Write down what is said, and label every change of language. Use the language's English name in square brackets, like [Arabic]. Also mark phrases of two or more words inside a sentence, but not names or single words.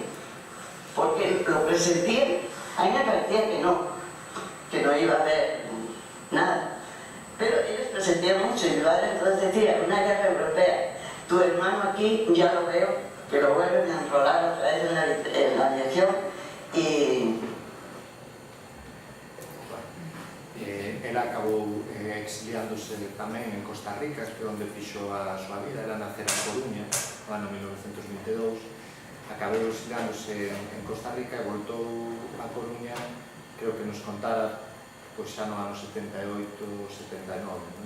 [Spanish] Porque lo presentían, a mí me parecía que no iba a haber nada. Pero ellos presentían mucho y mi padre entonces decía, una guerra europea, tu hermano aquí ya lo veo, que lo vuelven a enrolar otra vez en la aviación y... [Galician] Él acabou exiliándose tamén en Costa Rica, que é onde fixo a súa vida. Ela nacera en Coruña, no ano 1922, acabou exiliándose en Costa Rica e voltou a Coruña, creo que nos contara, pois xa no ano 78, 79, non?